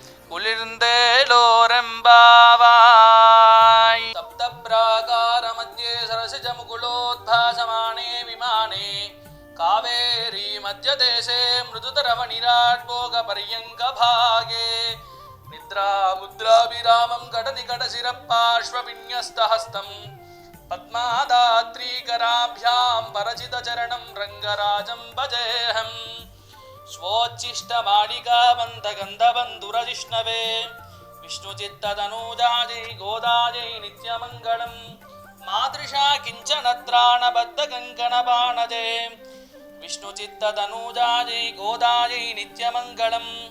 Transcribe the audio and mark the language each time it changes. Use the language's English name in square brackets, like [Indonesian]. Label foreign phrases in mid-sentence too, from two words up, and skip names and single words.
[Sanskrit] குளிர்ந்தேலோரெம்பாவாய் சப்த பிராகார மத்தியே சரசிஜ முகுலோத்பாசமானே விமானே காவேரி மத்தியதேசே மிருதுதரவணிராட்போக பரியங்க பாகே நித்ரா முத்ராபிராமம் கடநிகடசிரப்பார்ஷ்வவின்யஸ்தஹஸ்தம் பத்மாதாத்ரீகராभ्यां பரசிதச்சரணம் ரங்கராஜம் பஜேஹம் स्वोच्छिष्टमालिकाबन्धगन्धबन्धुरजिष्णवे विष्णुचित्ततनूजायै गोदायै नित्यमङ्गलम् मादृशा किञ्चनत्राणबद्धकङ्कणबाणजे विष्णुचित्ततनूजायै गोदायै नित्यमङ्गलम्